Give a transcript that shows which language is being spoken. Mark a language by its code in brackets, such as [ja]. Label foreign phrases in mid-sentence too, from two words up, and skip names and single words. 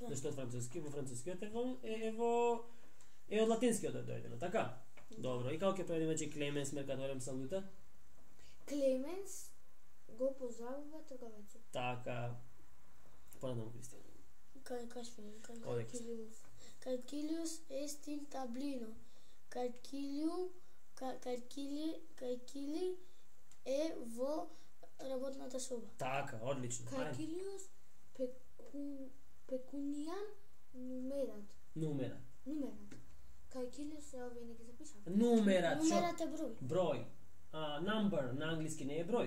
[mk] Зашто во францускиот е од латинскиот дојдено, така? Добро, и како ќе преведиме че [la] Clemens mercatorem saluta? [mk] Клеменс го поздравува трговецот. Така. Понатаму Кристијан. Одекс. [la] Caecilius est in tablino. [mk] Caecili е во работната соба. Така, одлично. [la] Caecilius pecuniam Нумерат. [mk] Кајкилиус е овие не ги запишав. Нумерат, Нумерат е број. број. Number на англиски не е број.